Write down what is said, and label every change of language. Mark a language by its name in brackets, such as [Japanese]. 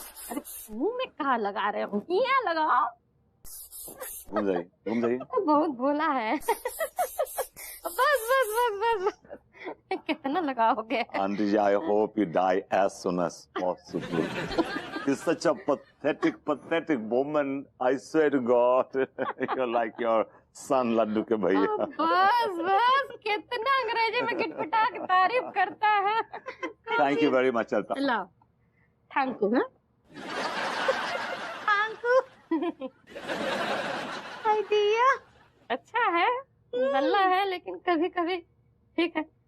[Hindi] अरे मुंह में कहा लगा रहे हो, यहाँ लगाओ। घूम जाइए, घूम जाइए। बहुत भोला है। बस बस बस बस, कितना लगाओगे? [English] Aunty ji I hope you die as soon as possible. You're such a pathetic woman. I swear to God, you're like your son [Hindi] Laddu के भैया। बस बस, कितना अंग्रेजी में गिटपिटा के तारीफ करता है। [English] Thank you very much. चलता लो, thank you. दिया [Hindi] अच्छा है, नल्ला है, लेकिन कभी कभी ठीक है।